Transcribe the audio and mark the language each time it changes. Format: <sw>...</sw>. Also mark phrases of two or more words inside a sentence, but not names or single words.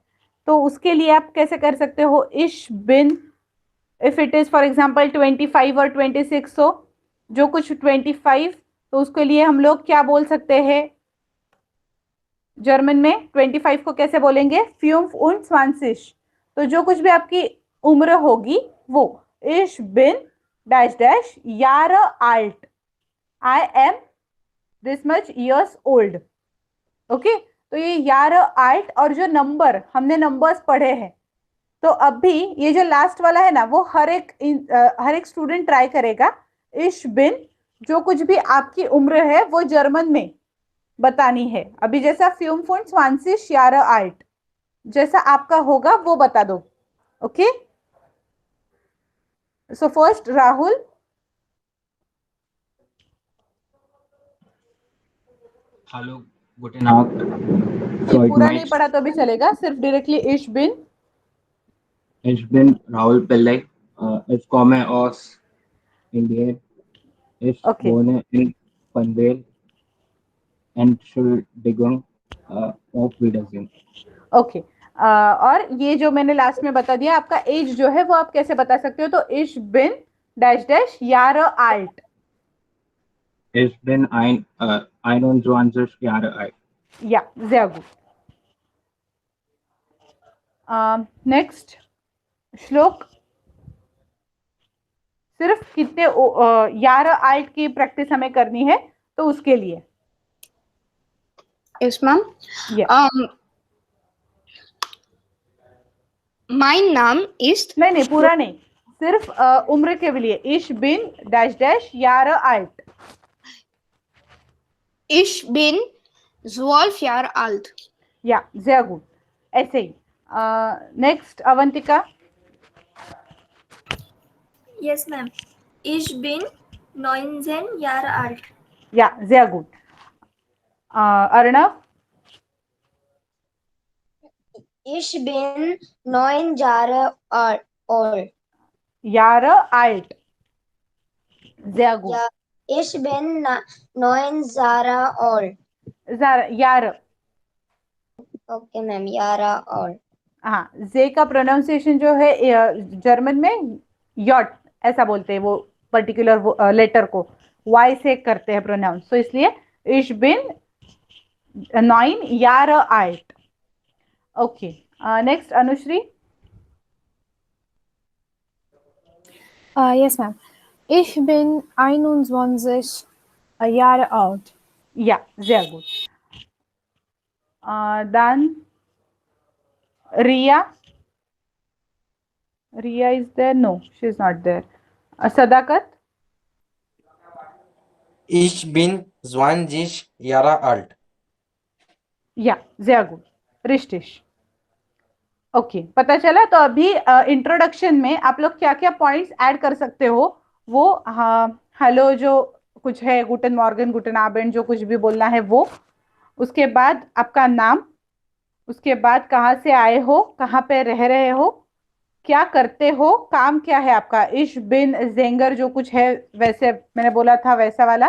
<hi>तो उसके लिए आप कैसे कर सकते हो,</hi> <de>Ich bin,</de> <en>If it is for example</en> <hi>25 और 26 हो, जो कुछ 25, तो उसके लिए हम लोग क्या बोल सकते हैं जर्मन में। 25 को कैसे बोलेंगे, 25 तो जो कुछ भी आपकी उम्र होगी वो।</hi> <de>Ich bin</de> <en>dash dash</en> <de>Jahre alt,</de> <en>I am this much years old. ओके,</en> <hi>तो ये</hi> <de>Jahre alt,</de> <hi>और जो नंबर हमने नंबर्स पढ़े हैं, तो अब भी ये जो लास्ट वाला है ना, वो हर एक स्टूडेंट ट्राई करेगा।</hi> <de>Ich bin,</de> <hi>जो कुछ भी आपकी उम्र है वो जर्मन में बतानी है। अभी जैसा 25</hi> <de>Jahre alt,</de> <hi>जैसा आपका होगा वो बता दो।</hi> <en>Okay, so first Rahul.</en> <de>Hallo, guten Tag.</de> <hi>ये पूरा नहीं पढ़ा तो भी चलेगा, सिर्फ डायरेक्टली</hi> <de>Ich bin. Ich bin Rahul Pillai. Ich komme aus Indien. Ich</de> <en>Okay.</en> <de>wohne in Panvel. Entschuldigung. Auf Wiedersehen.</de> <hi>ओके, और ये जो मैंने लास्ट में बता दिया, आपका एज जो है वो आप कैसे बता सकते हो, तो</hi> <de>Ich bin</de> <en>dash dash</en> <de>Jahre alt. Ich bin 21 Jahre alt. या sehr gut.</de> <en>नेक्स्ट श्लोक।</en> <hi>सिर्फ कितने</hi> <de>Jahre alt</de> <hi>की प्रैक्टिस हमें करनी है, तो उसके लिए।</hi> <en>Yes, ma'am. Yeah. My name is</en> <hi>नहीं, पूरा नहीं, सिर्फ उम्र के लिए।</hi> <de>Ich bin</de> <en>dash dash</en> <de>Jahre alt. Ich bin 12 Jahre alt. या sehr gut,</de> <hi>ऐसे ही। नेक्स्ट अवंतिका।</hi> <en>Yes, ma'am.</en> <de>Ich bin 19 Jahre alt. या sehr gut. अर्णव। Ich bin 9 Jahre alt. यार आल्ट, sehr gut. Ja, ich bin 9 Jahre alt. यार</de> <en>Okay, ma'am. Yara all.</en> <hi>हाँ, जे का प्रोनाउंसिएशन जो है जर्मन में यॉट ऐसा बोलते हैं, वो पर्टिकुलर लेटर को वाई से करते हैं प्रोनाउंस, तो इसलिए</hi> <de>Ich bin 9 Jahre alt.</de> <en>Okay, next Anushri. Yes, ma'am.</en> <de>Ich bin 21 Jahre alt. Ja, sehr gut. Dann Ria.</de> <en>Ria is there? No, she is not there. Sadakat.</en> <de>Ich bin 20 Jahre alt. या, sehr gut. Richtig.</de> <hi>ओके, पता चला. तो अभी इंट्रोडक्शन में आप लोग क्या क्या पॉइंट्स ऐड कर सकते हो, वो हेलो जो कुछ है,</hi> <de>Guten Morgen, guten Abend,</de> <hi>जो कुछ भी बोलना है वो. उसके बाद आपका नाम, उसके बाद कहाँ से आए हो, कहाँ पे रह रहे हो, क्या करते हो, काम क्या है आपका,</hi> <de>Ich bin Sänger</de> <hi>जो कुछ है वैसे मैंने बोला था वैसा वाला.</hi>